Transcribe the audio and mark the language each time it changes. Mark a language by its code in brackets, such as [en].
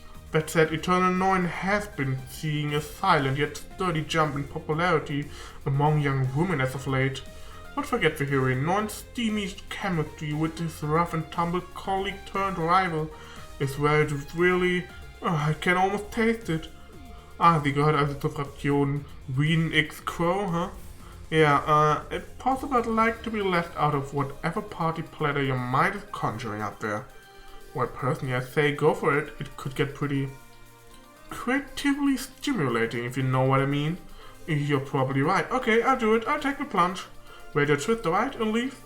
[en] That said, Eternal Noin has been seeing a silent yet sturdy jump in popularity among young women as of late. Don't forget the heroine, Noin's steamy chemistry with his rough and tumble colleague turned rival is where it really... I can almost taste it. [de] Sie gehört also zur Fraktion Wien X Crow, huh? [en] Yeah, it's possible I'd like to be left out of whatever party platter your mind is conjuring up there. Well, personally, I say go for it. It could get pretty creatively stimulating, if you know what I mean. You're probably right. Okay, I'll do it. I'll take the plunge. Radio Trista right and leave.